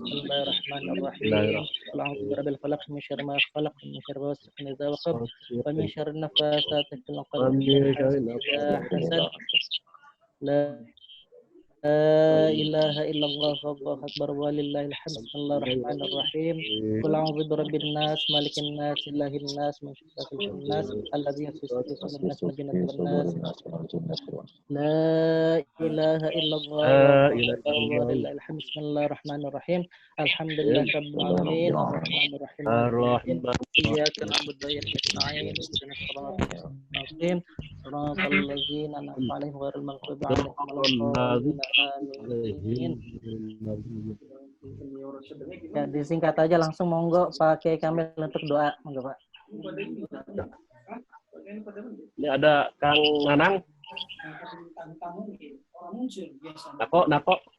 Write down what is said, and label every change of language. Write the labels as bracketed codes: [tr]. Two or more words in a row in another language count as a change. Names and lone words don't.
[ar] بسم الله الرحمن الرحيم. قل أعوذ برب الفلق من شر ما خلق من شر غاسق إذا وقب ومن شر النفاثات في العقد ومن شر حسد. لا إله إلا الله الله أكبر ولله الحمد. Bismillahirrahmanirrahim. قل أعوذ برب الناس ملك الناس إله الناس من شر الناس الذي يوسوس في صدور الناس من الجنة والناس. لا إله إلا الله ولله الحمد. بسم الله الرحمن الرحيم. الحمد لله رب العالمين. Arrahmanirrahim. إياك نعبد وإياك نستعين. اهدنا الصراط المستقيم. صراط الذين أنعمت عليهم غير المغضوب عليهم ولا الضالين. Amin. [id] Ya, disingkat aja langsung, monggo Pak Kiai Kamil untuk doa, monggo Pak. Ini ada Kang Nanang. Nako.